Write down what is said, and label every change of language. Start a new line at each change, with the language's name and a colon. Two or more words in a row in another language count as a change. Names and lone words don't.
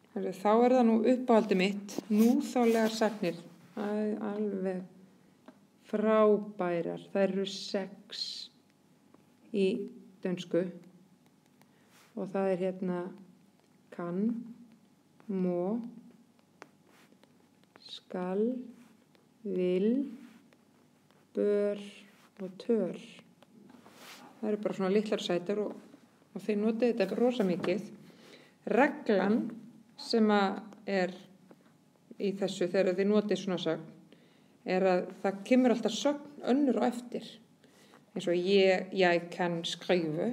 Icelandic: Þá það nú uppáhaldið mitt, núþálegar sagnir, alveg frábærar. Það eru 6 í dönsku og það hérna kann,
Danish: må, skal, vil, bør og tør.
Icelandic: Það eru bara svona litlar sætar og þeir nota þetta rosa mikið. Reglan sem í þessu þegar þið notið svona sögn að það kemur alltaf sögn önnur á eftir. Eins og ég kann skrifa.